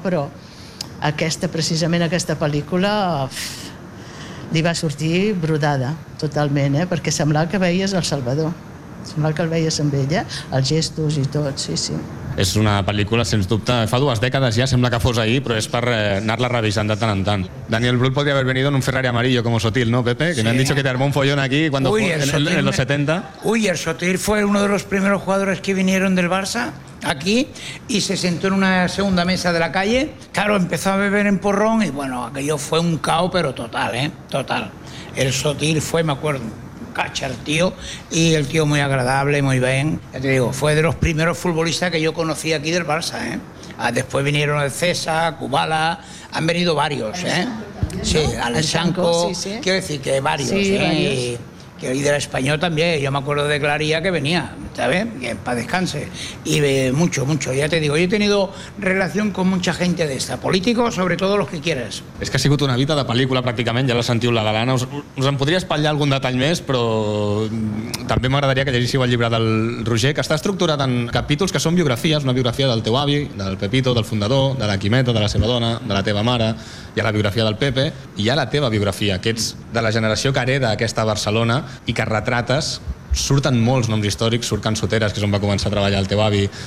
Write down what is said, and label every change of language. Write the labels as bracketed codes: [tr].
[ca] Però aquesta, precisament aquesta pel·lícula, li va sortir brodada totalment, perquè semblava que veies el Salvador. Semblava que el veies amb ella, els gestos i tot, sí, sí. És una pel·lícula, sens dubte, fa dues dècades ja, sembla que fos ahir, però és per anar-la revisant de tant en tant. [es] Daniel Brühl podria haver venido en un Ferrari amarillo como Sotil, ¿no, Pepe? Que sí. Me han dicho que te armó un follón aquí cuando Uy, en los 70. Uy, el Sotil fue uno de los primeros jugadores que vinieron del Barça aquí y se sentó en una segunda mesa de la calle. Claro, empezó a beber en porrón y bueno, aquello fue un caos, pero total, total. El Sotil fue, me acuerdo, Cachar, tío, y el tío muy agradable, muy bien. Ya te digo, fue de los primeros futbolistas que yo conocí aquí del Barça, Después vinieron el César, Kubala, han venido varios, Sí, ¿no? Alexanko, sí, sí. Quiero decir que varios, sí, Y del español también, yo me acuerdo de Claría que venía, ¿sabes? Que para descanse. Y mucho, mucho, ya te digo, yo he tenido relación con mucha gente de esta, políticos, sobre todo los que quieres. [ca] És que ha sigut una vida de pel·lícula, pràcticament, ja la sentiu, la Galana. Us en podria espatllar algun detall més, però també m'agradaria que llegíssiu el llibre del Roger, que està estructurat en capítols que són biografies, una biografia del teu avi, del Pepito, del fundador, de la Quimeta, de la seva dona, de la teva mare, hi ha la biografia del Pepe, i hi ha la teva biografia, que ets de la generació que hereda aquesta Barcelona, i que retrates, surten molts noms històrics, surt Can Soteres, que és on va començar a treballar el teu avi,